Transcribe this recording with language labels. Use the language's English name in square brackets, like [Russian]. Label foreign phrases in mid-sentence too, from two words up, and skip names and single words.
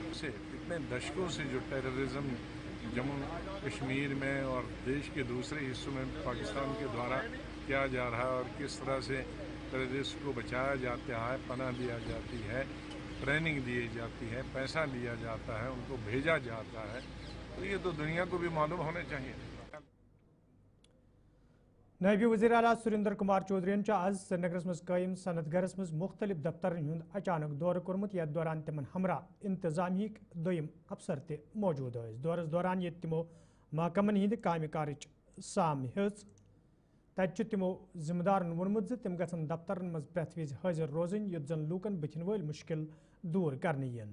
[Urdu] اسے اتنے دشکوں سے جو ٹیررزم جموں کشمیر میں اور دیش کے دوسرے حصوں میں پاکستان کے دوارا کیا جا رہا ہے اور کس طرح سے ٹیررسٹ کو بچایا جاتا ہے, پناہ دیا جاتی ہے, ٹریننگ دی جاتی ہے, پیسہ لیا جاتا ہے, ان کو بھیجا جاتا ہے, تو یہ تو دنیا کو بھی معلوم ہونے چاہیے. [Kashmiri] نائب وزیر اعلیٰ سریندر کمار چودھرین آز سرینگرس مز قائم صنعت گرس مز مختلف دفترن ہند اچانک دور کورمت یتھ دوران تمن ہمراہ انتظامیہ دویم افسر تہ موجود ٲسۍ. دورس دوران یت تمو محکمن ہند کامہ کارچ سام ہیژ تتہ تمو ذمہ دارن وونمت تم گژھن دفترن مز پرٛٮ۪تھ وِزِ حٲضر روزن یُتھ زن لوٗکن بٕتھن وٲلۍ مشکل دور کرنہٕ یِن.